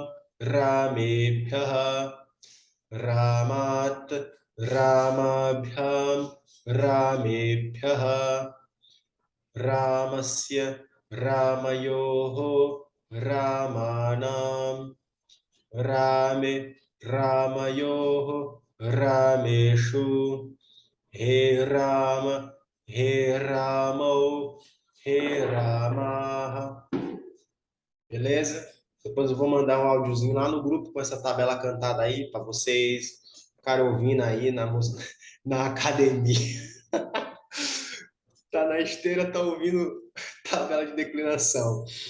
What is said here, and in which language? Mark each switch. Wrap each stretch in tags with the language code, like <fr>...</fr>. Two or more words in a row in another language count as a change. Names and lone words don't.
<sa>Ramebhyaha, Ramat, Ramabhyam, Ramebhyaha, Ramasya, Ramayoho, Ramanam, Rame, Ramayoho, Rameshu, He Rama, He Ramau, He Ramaha.</sa> <pt>Beleza? Depois eu vou mandar um áudiozinho lá no grupo com essa tabela cantada aí para vocês ficarem ouvindo aí na academia. Tá na esteira, tá ouvindo tabela de declinação.</pt>